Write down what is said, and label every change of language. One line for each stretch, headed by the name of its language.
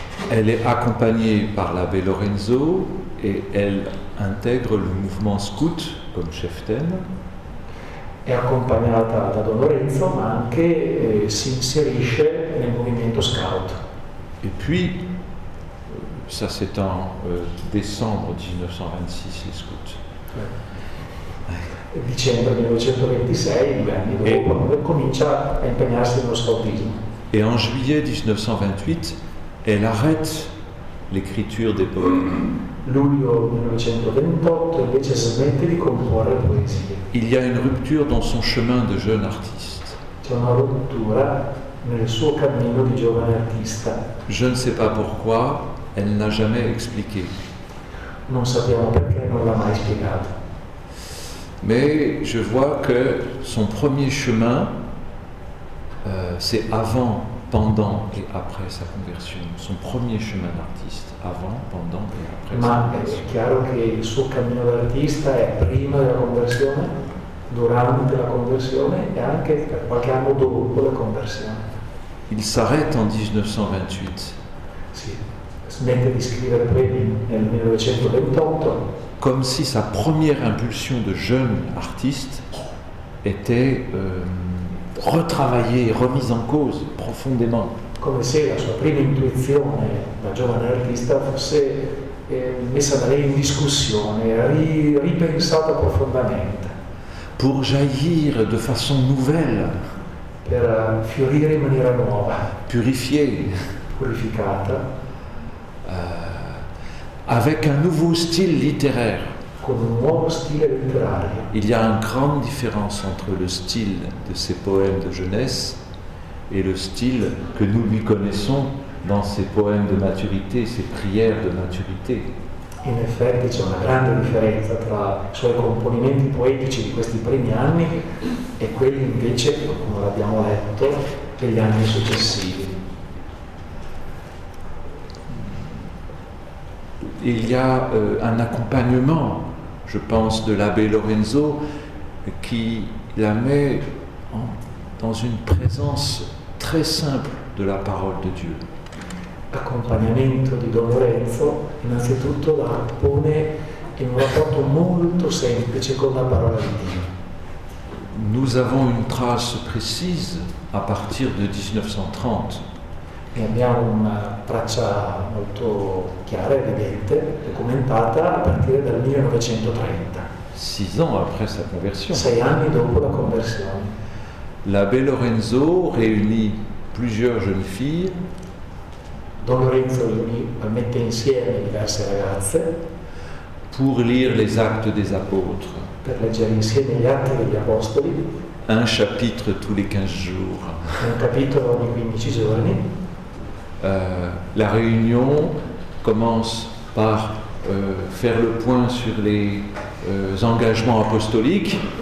French: Elle est accompagnée par l'abbé Lorenzo et elle intègre le mouvement scout comme cheftaine.
Italian: È accompagnata da Don Lorenzo, ma anche si inserisce nel movimento scout.
French: Et puis, ça c'est en décembre 1926, les scouts.
Italian: Dicembre 1926, 2 anni dopo, comincia a impegnarsi nello scoutismo.
French: Et en juillet 1928, elle arrête l'écriture des poèmes.
Italian: Luglio 1928 invece smette di comporre poesie.
French: Il y a une rupture dans son chemin de jeune artiste.
Italian: C'è una rottura nel suo cammino di giovane artista.
French: Je ne sais pas pourquoi, elle n'a jamais expliqué.
Italian: Non sappiamo perché, non l'ha mai spiegato.
French: Mais je vois que son premier chemin, c'est avant, pendant et après sa conversion. Son premier chemin d'artiste, avant, pendant et après sa
Italian: Ma
French: conversion.
Italian: è chiaro che il suo cammino d'artista è prima della conversione, durante la conversione e anche per qualche anno dopo la conversione.
French: Il s'arrête en 1928.
Italian: Sì, smette di scrivere poemi nel 1928,
French: comme si sa première impulsion de jeune artiste était retravaillée, remise en cause profondément.
Italian: come se la sua prima intuizione da giovane artista fosse messa da lei in discussione, ripensata profondamente.
French: Pour jaillir de façon nouvelle,
Italian: Per fiorire in maniera nuova,
French: purifiée,
Italian: purificata,
French: avec un nouveau style littéraire.
Italian: con un nuovo stile letterario.
French: Il y a une grande différence entre le style de ses poèmes de jeunesse et le style que nous lui connaissons dans ses poèmes de maturité, ses prières de maturité.
Italian: In effetti c'è una grande differenza tra i suoi componimenti poetici di questi primi anni e quelli invece, come l'abbiamo letto, degli anni successivi.
French: Il y a un accompagnement, je pense, de l'abbé Lorenzo qui la met dans une présence très simple de la parole de Dieu.
Italian: Accompagnamento di Don Lorenzo innanzitutto la pone in un rapporto molto semplice con la parola di Dio.
French: Nous avons une trace précise à partir de 1930.
Italian: E abbiamo una traccia molto chiara, evidente, documentata a partire dal 1930.
French: 6 ans après sa conversion.
Italian: 6 anni dopo la conversione.
French: L'abbé Lorenzo réunit plusieurs jeunes filles.
Italian: Don Lorenzo mette insieme diverse ragazze
French: pour lire les actes des apôtres.
Italian: Per leggere insieme gli atti degli apostoli.
French: Un chapitre tous les 15 jours.
Italian: Un capitolo ogni 15 giorni.
French: La réunion commence par faire le point sur les engagements apostoliques.